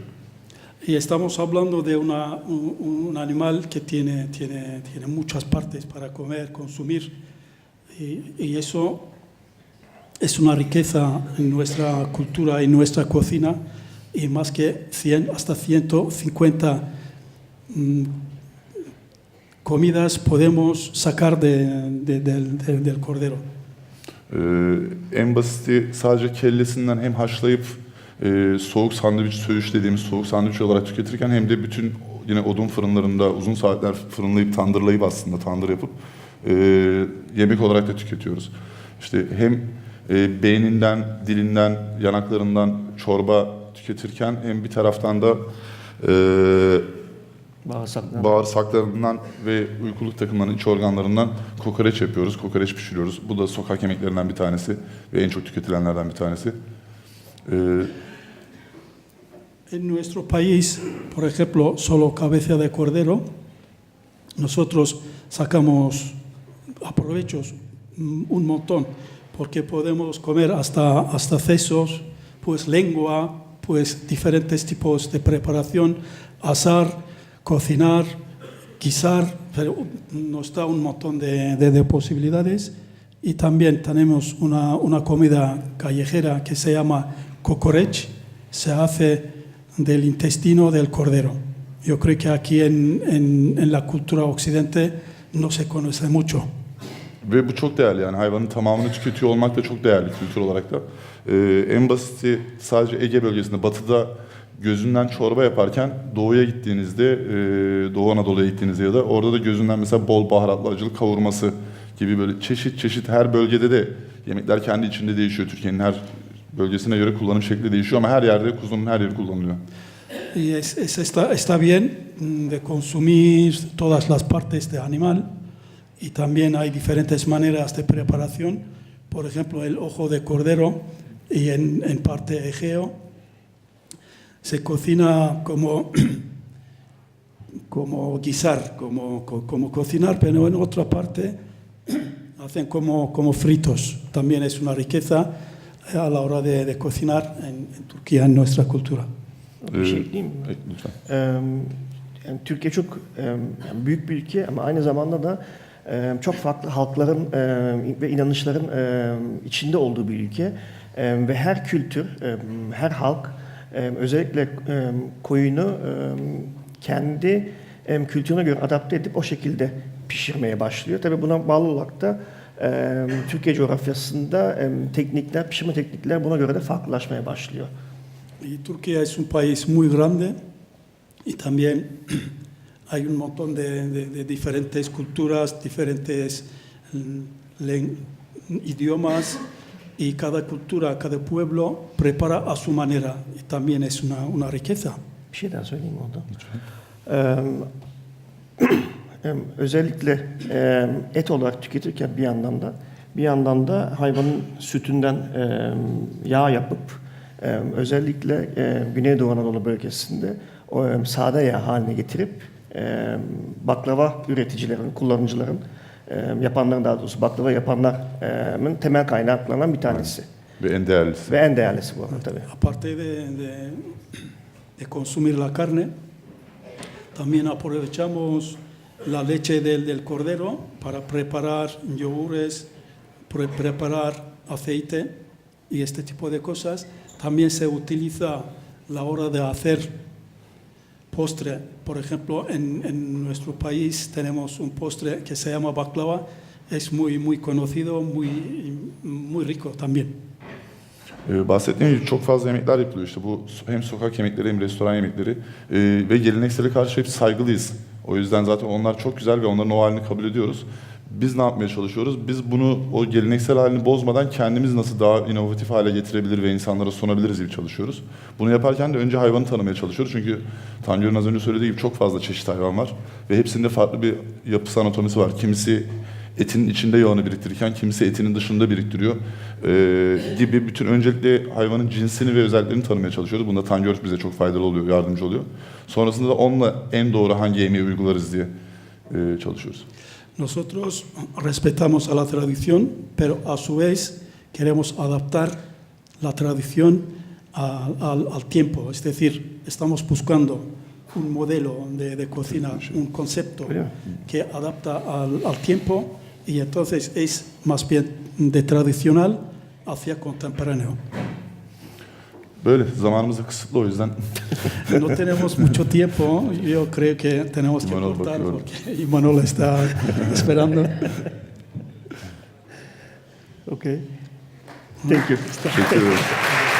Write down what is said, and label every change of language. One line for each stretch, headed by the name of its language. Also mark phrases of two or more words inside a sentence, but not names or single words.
Spanish: Y estamos hablando de un animal que tiene muchas partes para comer, consumir, y eso es una riqueza en nuestra cultura y nuestra cocina, y más que 100 hasta 150 comidas podemos sacar del cordero.
Turkish: En basiti sadece kellesinden hem haşlayıp soğuk sandviç, söğüş dediğimiz soğuk sandviç olarak tüketirken hem de bütün yine odun fırınlarında uzun saatler fırınlayıp tandırlayıp aslında tandır yapıp yemek olarak da tüketiyoruz. İşte hem beyninden, dilinden, yanaklarından çorba tüketirken hem bir taraftan da bağırsaklarından ve uykuluk takımlarının iç organlarından kokoreç yapıyoruz, kokoreç pişiriyoruz. Bu da sokak yemeklerinden bir tanesi ve en çok tüketilenlerden bir tanesi.
Spanish: En nuestro país, por ejemplo, solo cabeza de cordero, nosotros sacamos aprovechos un montón, porque podemos comer hasta sesos, pues lengua, pues diferentes tipos de preparación, asar, cocinar, guisar, pero nos da un montón de posibilidades. Y también tenemos una comida callejera que se llama cocorech, se hace del intestino del cordero. Yo creo que aquí en la cultura occidente no se conoce mucho.
Turkish: Ve bu çok değerli, yani hayvanın tamamını tüketiyor olmak da çok değerli kültür olarak da. En basiti sadece Ege bölgesinde, batıda gözünden çorba yaparken doğuya gittiğinizde, Doğu Anadolu'ya gittiğinizde ya da orada da gözünden mesela bol baharatlı acılı kavurması gibi böyle çeşit çeşit, her bölgede de yemekler kendi içinde değişiyor. Türkiye'nin her bölgesine göre kullanım şekli değişiyor ama her yerde kuzunun her yeri kullanılıyor.
Spanish: Y está bien de consumir todas las partes del animal y también hay diferentes maneras de preparación. Por ejemplo, el ojo de cordero y en parte Egeo se cocina como guisar, como cocinar, pero en otra parte hacen como fritos. También es una riqueza a la hora de cocinar en Turquía, en nuestra cultura.
Turkish: Bir şey ekleyeyim mi? Lütfen. Yani Türkiye çok büyük bir ülke ama aynı zamanda da çok farklı halkların ve inanışların içinde olduğu bir ülke. Ve her kültür, her halk özellikle koyunu kendi kültürüne göre adapte edip o şekilde pişirmeye başlıyor. Tabii buna bağlı olarak da Türkiye coğrafyasında pişirme teknikler buna göre de farklılaşmaya başlıyor.
Spanish: Y Turquía es un país muy grande y también hay un montón de diferentes culturas, diferentes idiomas y cada cultura, cada pueblo prepara a su manera y también es una riqueza.
Turkish: Bir şey daha söyleyeyim orada. Özellikle et olarak tüketirken bir yandan da hayvanın sütünden yağ yapıp özellikle Güneydoğu Anadolu bölgesinde sade yağ haline getirip baklava üreticilerin, kullanıcıların, yapanların daha doğrusu baklava yapanların temel kaynaklarından bir tanesi. Ve en değerlisi. Ve en değerlisi bu arada tabii.
Spanish: Aparte de consumir la carne, también aprovechamos la leche del cordero para preparar yogures, preparar aceite y este tipo de cosas. También se utiliza la hora de hacer postre. Por ejemplo, en nuestro país tenemos un postre que se llama baklava. Es muy conocido, muy rico también.
Turkish: Bahsettiğim gibi çok fazla yemekler yapılıyor. İşte bu hem sokak yemekleri hem restoran yemekleri ve geleneksele karşı hep saygılıyız. O yüzden zaten onlar çok güzel ve onların o halini kabul ediyoruz. Biz ne yapmaya çalışıyoruz? Biz bunu, o geleneksel halini bozmadan kendimiz nasıl daha inovatif hale getirebilir ve insanlara sunabiliriz gibi çalışıyoruz. Bunu yaparken de önce hayvanı tanımaya çalışıyoruz. Çünkü Tanju'nun az önce söylediği gibi çok fazla çeşit hayvan var. Ve hepsinde farklı bir yapısı, anatomisi var. Kimisi etinin içinde yağını biriktirirken kimisi etinin dışında biriktiriyor gibi bütün öncelikle hayvanın cinsini ve özelliklerini tanımaya çalışıyoruz. Bunda Tanjur bize çok faydalı oluyor, yardımcı oluyor. Sonrasında da onunla en doğru hangi yemeği uygularız diye çalışıyoruz.
Spanish: Nosotros respetamos a la tradición, pero a su vez queremos adaptar la tradición al tiempo. Es decir, estamos buscando un modelo de cocina, un concepto que adapta al tiempo y entonces es más bien de tradicional hacia contemporáneo.
Turkish: Böyle, zamanımız da kısıtlı o yüzden.
Spanish: No tenemos mucho tiempo, yo creo que tenemos que Imanol cortar
Turkish: bakıyor.
Spanish: porque Imanol está esperando.
English: Okay. Thank you.
Turkish: Teşekkür ederim.